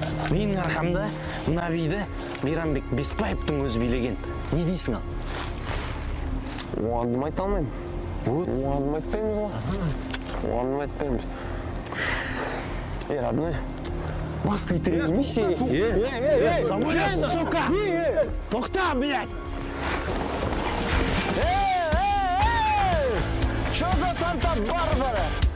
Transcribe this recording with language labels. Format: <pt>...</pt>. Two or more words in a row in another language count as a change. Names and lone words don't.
<kk>Менің арқамда мына биді Мейрамбек Беспаевтың өзі билеген. Не дейсің ал? Оған дым айта алмаймын. Вот. Оған дым айтпаймыз ғой. Оған дым айтпаймыз. Ей, родной, басты итере бермейші. Е, е, е, е, самолет, сука! Тоқта, блядь!</kk> <ru>Ей, ей, ей! Чё за Санта-Барбара?</ru>